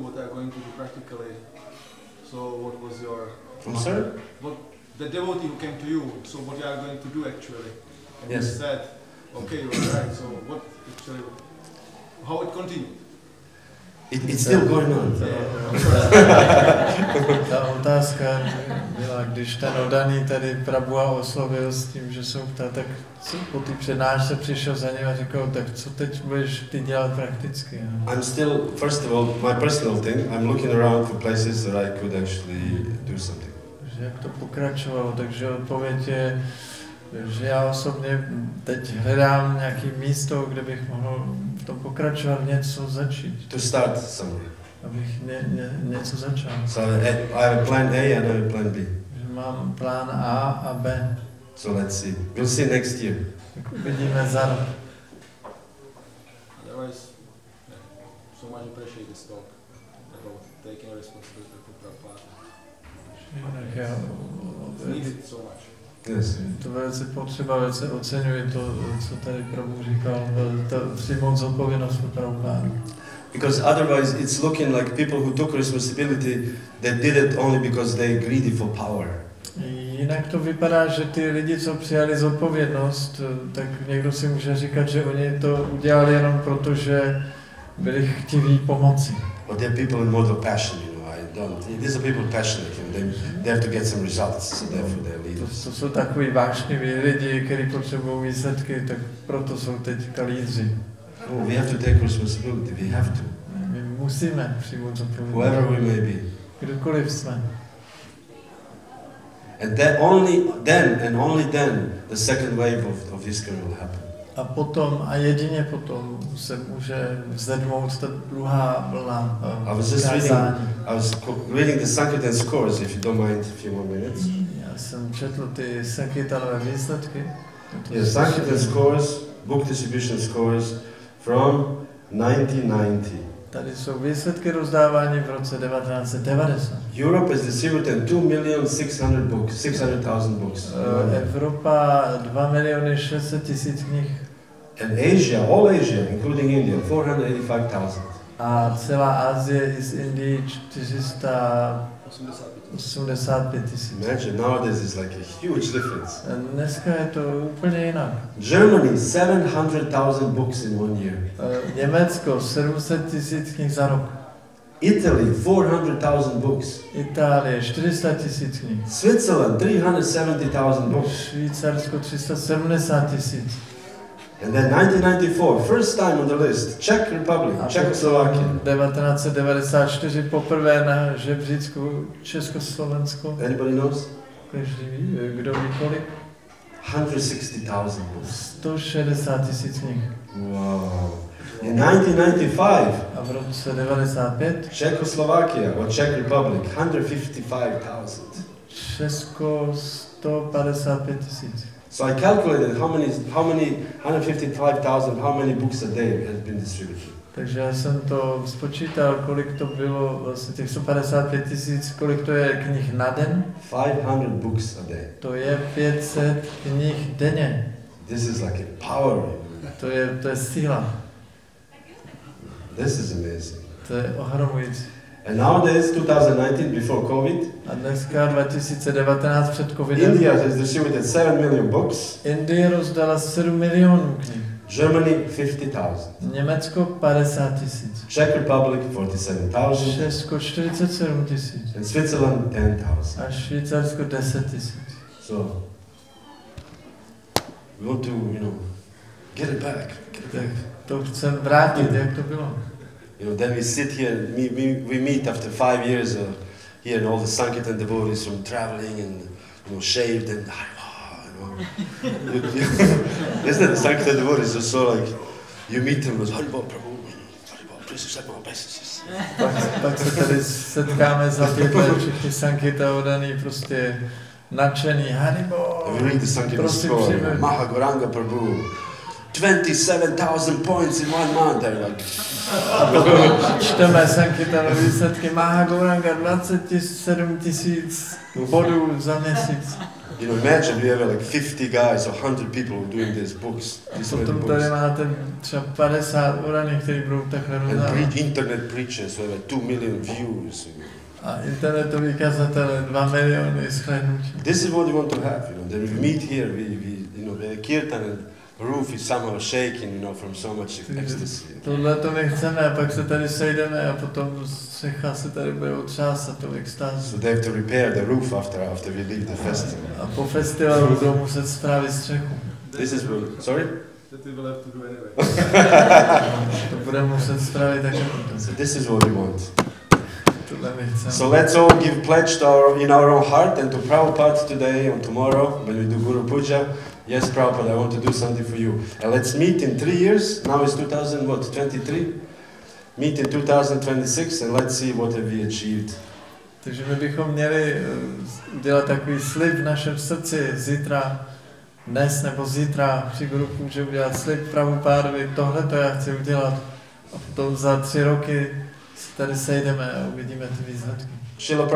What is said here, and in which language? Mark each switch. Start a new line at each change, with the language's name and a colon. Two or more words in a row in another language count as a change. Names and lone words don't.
English: What they are going to do practically? So what was your? I'm sorry? What the devotee who came to you? So what you are going to do actually? And yes. You said, okay, you are right. So what actually? How it continued? It's still going on.
Czech: Ta otázka byla, když ten oddaný tady Prabhu oslovil s tím, že jsou ptá, tak po té přednášce přišel za ním a říkal, tak co teď budeš ty dělat prakticky?
English: I'm still, first of all, my personal thing, I'm looking around for places that I could actually do something.
Czech: Že jak to pokračovalo, takže odpověď je, že já osobně teď hledám nějaké místo, kde bych mohl v tom pokračovat, něco začít.
English: To start somewhere.
Czech: Abych něco začal.
English: So I have a plan A and I have a plan B.
Czech: Že mám plán A a B.
English: So let's see. We'll see next year.
Czech: Tak uvidíme za rok.
English: Otherwise, so much appreciate this talk about taking responsibility for Prabhupada. It's needed so much. Yes.
Czech: To velice potřeba, velice oceňuji to, co tady Prabhu říkal, přijmout zodpovědnost pro Prabhupádu.
English: Because otherwise it's looking like people who took responsibility, they did it only because they greedy for power.
Czech: Jinak to vypadá, že ty lidi, co přijali zodpovědnost, tak někdo si může říkat, že oni to udělali jenom proto, že byli chtiví pomoci.
English: But there are people in mode of passion, you know. These are people passionate, you know. They have to get some results, so therefore they're leaders.
Czech: To jsou takový vášniví lidi, kteří potřebují výsledky, tak proto jsou teďka lídři.
English: Oh, we have to take responsibility. We have to.
Czech: My musíme přijmout zodpovědnost.
English: Whoever we may be.
Czech: Kdokoliv jsme.
English: And then only then the second wave of ISKCON will happen.
Czech: A potom a jedině potom se může vzedmout ta druhá vlna kázání.
English: I was reading the Sankirtan scores, if you don't mind a few more minutes.
Czech: Já jsem četl ty Sankirtanové výsledky.
English: Yes, Sankirtan scores, book distribution scores from 1990.
Czech: Tady jsou výsledky rozdávání v roce 1990.
English: Europe has distributed 2,600,000 books.
Czech: Evropa 2,600,000 knih.
English: And Asia, all Asia, including India, 485,000.
Czech: A celá Asie i z Indie 485,000.
English: Imagine, nowadays it's like a huge difference.
Czech: Dneska je to úplně jinak.
English: Germany, 700,000 books in 1 year.
Czech: Německo, 700,000 knih za rok.
English: Italy, 400,000 books.
Czech: Itálie, 400,000 knih.
English: Switzerland, 370,000 books.
Czech: Švýcarsko, 370,000.
English: And then 1994, first time on the list, Czech Republic, Czechoslovakia.
Czech: 1994 poprvé na žebříčku Československo.
English: Anybody knows?
Czech: Každý ví, kdo ví kolik?
English: 160,000 books.
Czech: 160,000 knih.
English: Wow. In 1995,
Czech: a v roce 95
English: Czechoslovakia or Czech Republic, 155,000.
Czech: Česko 155,000.
English: So I calculated how many 155,000, how many books a day has been distributed.
Czech: Takže já jsem to spočítal, kolik to bylo, vlastně těch 155,000, kolik to je knih na den.
English: 500 books a day.
Czech: To je 500 knih denně.
English: This is like a power.
Czech: To je síla.
English: This is amazing.
Czech: To je ohromující.
English: And nowadays, 2019, before COVID,
Czech: a dneska 2019 před covidem,
English: India has distributed 7 million books.
Czech: Indie rozdala 7 milionů knih.
English: Germany 50,000.
Czech: Německo 50,000.
English: Czech Republic 47,000.
Czech: Česko 47,000.
English: And Switzerland 10,000.
Czech: A Švýcarsko 10,000.
English: So we want to, get it back.
Czech: To chceme vrátit, jak to bylo.
English: Then we sit here, we meet after 5 years here, and all the Sankirtan devotees from traveling and shaved and isn't it? The Sankirtan devotees are so like, you meet them as Haribol Prabhu,
Czech: Pak se tady setkáme za 5 let, všichni Sankirta odaný, prostě nadšený, Haribo, prostě přijme.
English: Nava Gókula Prabhu, 27,000 points in 1 month.
Czech: A potom čteme Sankirtanu výsledky, Nava Gókula 27 000 bodů za měsíc.
English: You know, imagine you have like 50 guys or 100 people doing these books.
Czech: A potom tady máte třeba 50 oraných, kteří budou takhle rozdávat.
English: And internet preachers who have like 2 million views.
Czech: A internetoví kazatele 2 miliony shlédnutí.
English: This is what we want to have, you know. Then we meet here, you know, the kírtan and roof is somehow shaking, you know, from so much ecstasy.
Czech: Tohle to my chceme, a pak se tady sejdeme a potom střecha se tady bude otřásat tou extázu.
English: So they have to repair the roof after we leave the festival.
Czech: A po festivalu budou muset spravit střechu.
English: This is sorry? That we will have to do anyway.
Czech: To bude muset spravit taky.
English: So this is what we want.
Czech: Tohle my chceme.
English: So let's all give pledge in our own heart and to Prabhupada today and tomorrow when we do Guru Puja. Yes, Prabhupada, I want to do something for you. And let's meet in 3 years. Now it's 2023. Meet in 2026 and let's see what have we achieved.
Czech: Takže my bychom měli udělat takový slib v našem srdci zítra, dnes nebo zítra při Guru Puja udělat slib Prabhupádovi, tohle to já chci udělat. A potom za 3 roky se tady sejdeme a uvidíme ty výsledky.